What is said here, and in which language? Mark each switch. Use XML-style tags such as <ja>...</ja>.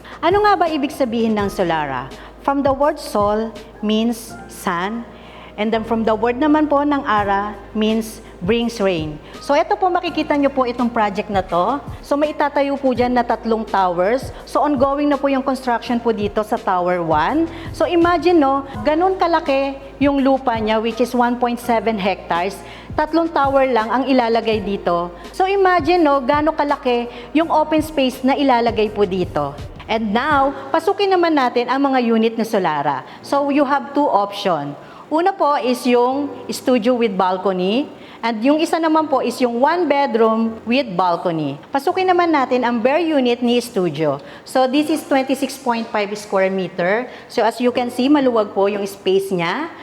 <tl>Ano nga ba ibig sabihin ng Solara?</tl> <en>From the word sol means sun, and then from the word</en> <tl>naman po ng</tl> <en>ara means brings rain.</en> <tl>So ito po makikita nyo po itong project na to. So may itatayo po dyan na 3 towers. So ongoing na po yung construction po dito sa Tower 1. So imagine no, ganun kalaki yung lupa niya</tl> <en>which is 1.7 hectares.</en> <tl>3 tower lang ang ilalagay dito. So imagine no, gano'ng kalaki yung open space na ilalagay po dito.</tl> <en>And now,</en> <tl>pasukin naman natin ang mga unit na Solara.</tl> <en>So you have 2 options.</en> <tl>Una po is yung studio with balcony. And yung isa naman po is yung 1 bedroom with balcony. Pasukin naman natin ang bare unit ni studio.</tl> <en>So this is 26.5 square meter. So as you can see,</en> <tl>maluwag po yung space niya.</tl>